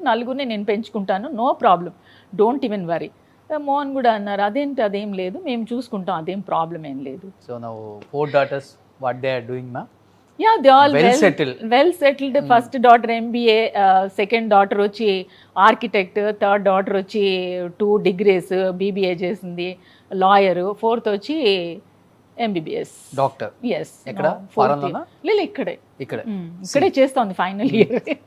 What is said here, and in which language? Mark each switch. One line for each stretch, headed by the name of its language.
Telugu: నలుగురిని నేను పెంచుకుంటాను,
English: No problem, don't even worry.
Telugu: Mohan కూడా అన్నారు అదేంటి, అదేం లేదు, మేము చూసుకుంటాం, అదేం ప్రాబ్లం ఏం లేదు.
English: So now 4 daughters, what they are doing, ma? Yeah, they all well settled. Well settled. First daughter MBA, second daughter వచ్చి architect, third daughter వచ్చి 2 degrees BBA చేసింది, lawyer. 4th వచ్చి MBBS doctor. Yes.
Telugu: ఎక్కడ? ఫారెన్లోనా? లేదు, ఇక్కడే చేస్తోంది ఫైనల్ ఇయర్.